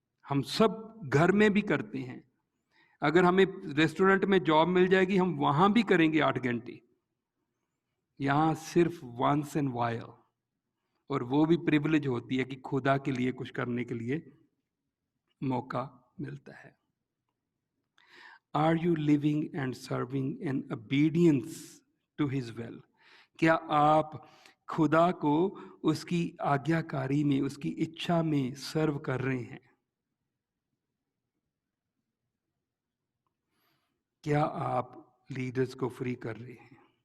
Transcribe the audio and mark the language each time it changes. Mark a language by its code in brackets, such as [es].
[hi] हम सब घर में भी करते हैं। अगर हमें रेस्टोरेंट में जॉब मिल जाएगी हम वहां भी करेंगे 8 घंटे। यहां सिर्फ वंस एंड वाइल, और वो भी प्रिविलेज होती है कि खुदा के लिए कुछ करने के लिए मौका मिलता है। [en] Are you living and serving in obedience to his will? [hi] क्या आप खुदा को उसकी आज्ञाकारी में, उसकी इच्छा में सर्व कर रहे हैं? क्या आप लीडर्स को फ्री कर रहे हैं?